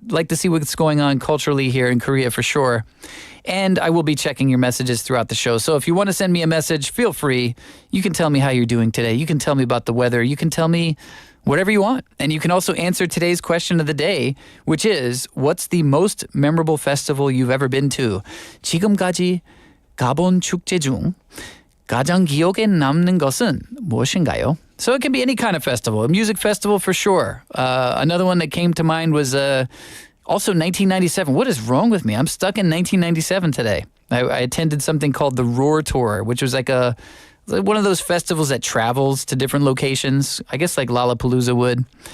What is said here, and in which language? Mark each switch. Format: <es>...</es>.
<en>Like to see what's going on culturally here in Korea for sure. And I will be checking your messages throughout the show. So if you want to send me a message, feel free. You can tell me how you're doing today. You can tell me about the weather. You can tell me whatever you want. And you can also answer today's question of the day, which is, what's the most memorable festival you've ever been to?</en> <ko>지금까지 가본 축제 중 가장 기억에 남는 것은 무엇인가요?</ko> <en>So it can be any kind of festival, a music festival for sure. Another one that came to mind was also 1997. What is wrong with me? I'm stuck in 1997 today. I attended something called the Roar Tour, which was one of those festivals that travels to different locations, I guess like Lollapalooza would.</en>